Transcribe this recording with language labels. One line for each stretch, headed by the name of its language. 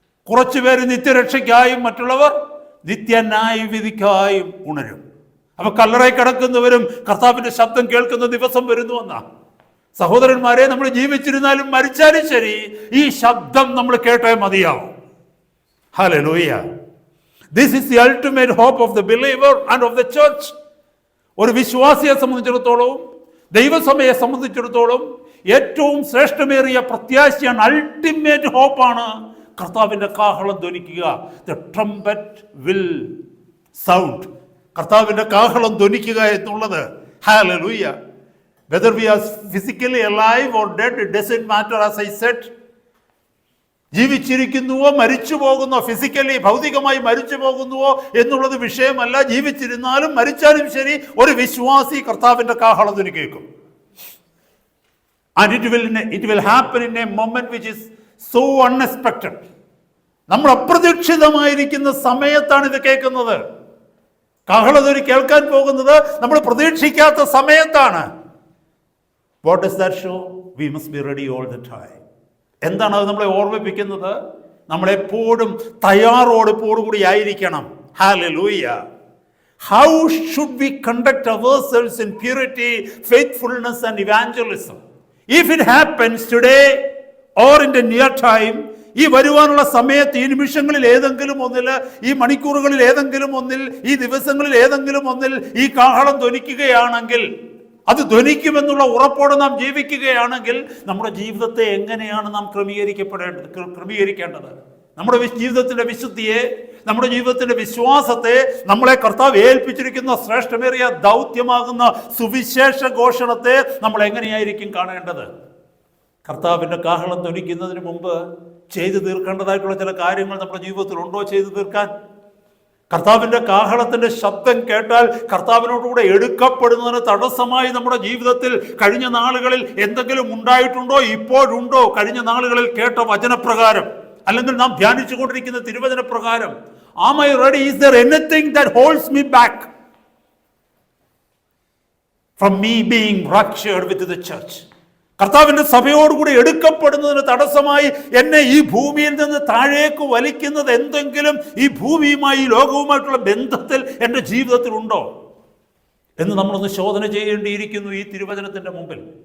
Malayalam: കുറച്ചുപേര് നിത്യരക്ഷയ്ക്കായും മറ്റുള്ളവർ നിത്യന്യായ വിധിക്കായും ഉണരും. അപ്പൊ കല്ലറയിൽ കിടക്കുന്നവരും കർത്താവിന്റെ ശബ്ദം കേൾക്കുന്ന ദിവസം വരുന്നുവെന്നാ. സഹോദരന്മാരെ, നമ്മൾ ജീവിച്ചിരുന്നാലും മരിച്ചാലും ശരി ഈ ശബ്ദം നമ്മൾ കേട്ടേ മതിയാവും. Hallelujah.
English: This is the ultimate hope of the believer and of the church.
Malayalam: ഒരു വിശ്വാസിയെ സംബന്ധിച്ചിടത്തോളം, ദൈവസഭയെ സംബന്ധിച്ചിടത്തോളം ഏറ്റവും ശ്രേഷ്ഠമേറിയ പ്രത്യാശയാണ്,
English: ultimate ഹോപ്പാണ്
Malayalam: കർത്താവിന്റെ കാഹളം ധ്വനിക്കുക.
English: The trumpet will sound.
Malayalam: കർത്താവിന്റെ കാഹളം ധ്വനിക്കുക എന്നുള്ളത്.
English: Hallelujah. Whether we are physically alive or dead, it doesn't matter. As I said,
Malayalam: ജീവിച്ചിരിക്കുന്നുവോ മരിച്ചു പോകുന്നോ, ഫിസിക്കലി ഭൗതികമായി മരിച്ചു പോകുന്നുവോ എന്നുള്ളത് വിഷയമല്ല. ജീവിച്ചിരുന്നാലും മരിച്ചാലും ശരി ഒരു വിശ്വാസി കർത്താവിന്റെ കാഹളം ധ്വനി കേൾക്കും.
English: And it will happen in a moment which is so unexpected.
Malayalam: നമ്മൾ അപ്രതീക്ഷിതമായിരിക്കുന്ന സമയത്താണ് ഇത് കേൾക്കുന്നത്. കാഹളധ്വനി കേൾക്കാൻ പോകുന്നത് നമ്മൾ പ്രതീക്ഷിക്കാത്ത സമയത്താണ്.
English: What does that show? We must be ready all the time.
Malayalam: എന്താണ് അത് നമ്മളെ ഓർമ്മിപ്പിക്കുന്നത്? നമ്മളെപ്പോഴും തയ്യാറോടുകൂടി ആയിരിക്കണം.
English: Hallelujah. How should we conduct ourselves in purity, faithfulness and evangelism? If it happens today or in the near time,
Malayalam: ഈ വരുവാനുള്ള സമയത്ത്, ഈ നിമിഷങ്ങളിൽ ഏതെങ്കിലും ഒന്നിൽ, ഈ മണിക്കൂറുകളിൽ ഏതെങ്കിലും ഒന്നിൽ, ഈ ദിവസങ്ങളിൽ ഏതെങ്കിലും ഒന്നിൽ ഈ കാഹളം ധ്വനിക്കുകയാണെങ്കിൽ, അത് ധ്വനിക്കുമെന്നുള്ള ഉറപ്പോടെ നാം ജീവിക്കുകയാണെങ്കിൽ നമ്മുടെ ജീവിതത്തെ എങ്ങനെയാണ് നാം ക്രമീകരിക്കേണ്ടത്? നമ്മുടെ ജീവിതത്തിന്റെ വിശുദ്ധിയെ, നമ്മുടെ ജീവിതത്തിന്റെ വിശ്വാസത്തെ, നമ്മളെ കർത്താവ് ഏൽപ്പിച്ചിരിക്കുന്ന ശ്രേഷ്ഠമേറിയ ദൗത്യമാകുന്ന സുവിശേഷ ഘോഷണത്തെ നമ്മൾ എങ്ങനെയായിരിക്കും കാണേണ്ടത്? കർത്താവിന്റെ കാഹളം ധ്വനിക്കുന്നതിന് മുമ്പ് ചെയ്തു തീർക്കേണ്ടതായിട്ടുള്ള ചില കാര്യങ്ങൾ നമ്മുടെ ജീവിതത്തിൽ ഉണ്ടോ ചെയ്തു തീർക്കാൻ? കർത്താവിന്റെ കാഹളത്തിന്റെ ശബ്ദം കേട്ടാൽ കർത്താവിനോടുകൂടെ എടുക്കപ്പെടുന്നതിന് തടസ്സമായി നമ്മുടെ ജീവിതത്തിൽ കഴിഞ്ഞ നാളുകളിൽ എന്തെങ്കിലും ഉണ്ടായിട്ടുണ്ടോ? ഇപ്പോഴുണ്ടോ? കഴിഞ്ഞ നാളുകളിൽ കേട്ട വചനപ്രകാരം, അല്ലെങ്കിൽ നാം ധ്യാനിച്ചു കൊണ്ടിരിക്കുന്ന തിരുവചന പ്രകാരം,
English: am I ready? Is there anything that holds me back from me being raptured with the church?
Malayalam: കർത്താവിന്റെ സഭയോടുകൂടി എടുക്കപ്പെടുന്നതിന് തടസ്സമായി എന്നെ ഈ ഭൂമിയിൽ നിന്ന് താഴേക്ക് വലിക്കുന്നത് എന്തെങ്കിലും ഈ ഭൂമിയുമായി, ഈ ലോകവുമായിട്ടുള്ള ബന്ധത്തിൽ എൻ്റെ ജീവിതത്തിൽ ഉണ്ടോ എന്ന് നമ്മളൊന്ന് ശോധന ചെയ്യേണ്ടിയിരിക്കുന്നു ഈ തിരുവചനത്തിന്റെ മുമ്പിൽ.